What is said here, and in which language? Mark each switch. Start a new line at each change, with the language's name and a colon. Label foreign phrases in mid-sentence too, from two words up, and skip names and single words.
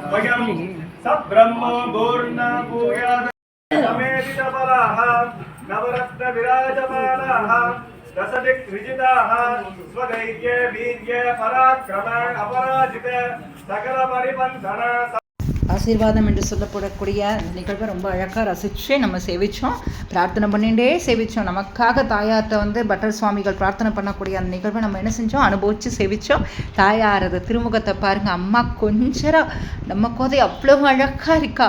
Sanskrit: स्वयं सब्रह्मो भूर्ना भूयात् समेधितबलाः नवरत्नविराजमानाः रसदिक्विजिताः स्वधैर्ये वीर्ये पराक्रम अपराजित सकलपरिबन्धन
Tamil: ஆசீர்வாதம் என்று சொல்லப்படக்கூடிய நிகழ்வை ரொம்ப அழகாக ரசித்து நம்ம சேவித்தோம், பிரார்த்தனை பண்ணிகிட்டே சேவித்தோம். நமக்காக தாயார்கிட்ட பட்டர் சுவாமிகள் பிரார்த்தனை பண்ணக்கூடிய அந்த நிகழ்வை நம்ம என்ன செஞ்சோம், அனுபவித்து சேவித்தோம். தாயாரது திருமுகத்தை பாருங்கள், அம்மா கொஞ்சம் நம்ம கோதை அவ்வளோ அழகாக இருக்கா.